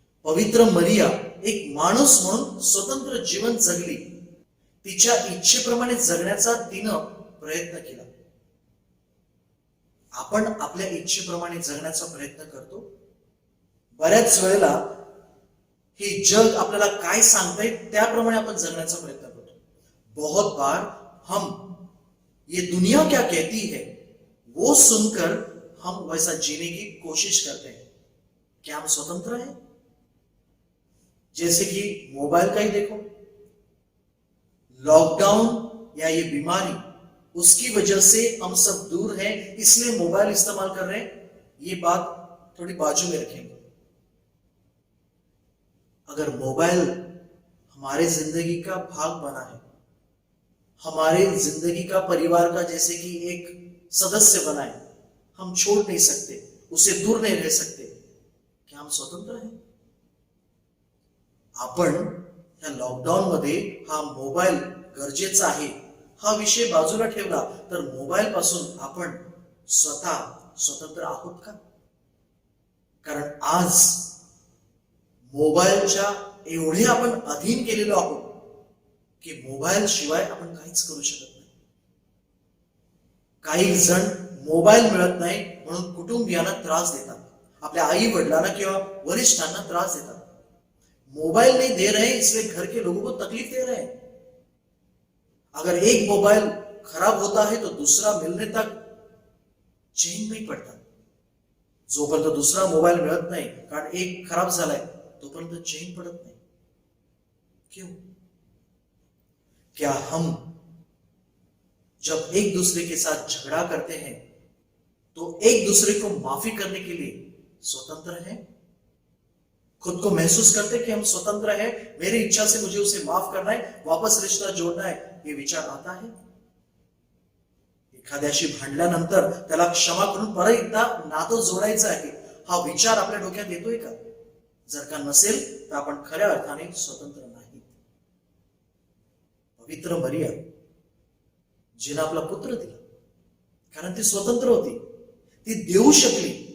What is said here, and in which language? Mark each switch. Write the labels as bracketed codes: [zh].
[mr] पवित्र मरिया एक माणूस म्हणून स्वतंत्र जीवन जगली, तिच्या इच्छेप्रमाणे जगण्याचा तिनं प्रयत्न केला। आपण आपल्या इच्छेप्रमाणे जगण्याचा प्रयत्न करतो। बऱ्याच वेळेला हे जग आपल्याला काय सांगतंय त्याप्रमाणे आपण जगण्याचा प्रयत्न करतो। [hi] बहुत बार हम ये दुनिया क्या कहती है वो सुनकर हम वैसा जीने की कोशिश करते हैं। क्या हम स्वतंत्र हैं? जैसे कि मोबाइल का ही देखो, लॉकडाउन या ये बीमारी उसकी वजह से हम सब दूर हैं, इसलिए मोबाइल इस्तेमाल कर रहे हैं, ये बात थोड़ी बाजू में रखेंगे। अगर मोबाइल हमारे जिंदगी का भाग बना है, हमारे जिंदगी का परिवार का जैसे कि एक सदस्य बना है, हम छोड़ नहीं सकते, उसे दूर नहीं रह सकते, क्या हम स्वतंत्र हैं? [mr] आपण या लॉकडाऊन मध्ये हा मोबाईल गरजेचा आहे हा विषय बाजूला ठेवला तर मोबाईल पासून आपण स्वतः स्वतंत्र आहोत का? कारण आज मोबाईलच्या एवढे आपण अधीन केलेलो आहोत की मोबाईल शिवाय आपण काहीच करू शकत नाही. काही जण मोबाईल मिळत नाही म्हणून कुटुंबियांना त्रास देतात, आपल्या आई वडिलांना किंवा वरिष्ठांना त्रास देतात. [hi] मोबाइल नहीं दे रहे इसलिए घर के लोगों को तकलीफ दे रहे हैं. अगर एक मोबाइल खराब होता है तो दूसरा मिलने तक चैन नहीं पड़ता. [mr] जोपर्यंत दूसरा मोबाइल मिळत नाही, कारण एक खराब झालाय, तोपर्यंत चैन पड़त [hi] नहीं. क्यों? क्या हम जब एक दूसरे के साथ झगड़ा करते हैं तो एक दूसरे को माफी करने के लिए स्वतंत्र हैं? खुद को महसूस करते कि हम स्वतंत्र हैं, मेरी इच्छा से मुझे उसे माफ करना है, वापस रिश्ता जोड़ना है, ये विचार आता है? [mr] एखाद्याशी भांडल्यानंतर त्याला क्षमा करून परत एकदा नातं जोडायचं आहे, हा विचार आपल्या डोक्यात येतोय का? जर का नसेल तर आपण खऱ्या अर्थाने स्वतंत्र नाही. पवित्र मरिया जिने आपला पुत्र दिला कारण ती स्वतंत्र होती, ती देऊ शकली.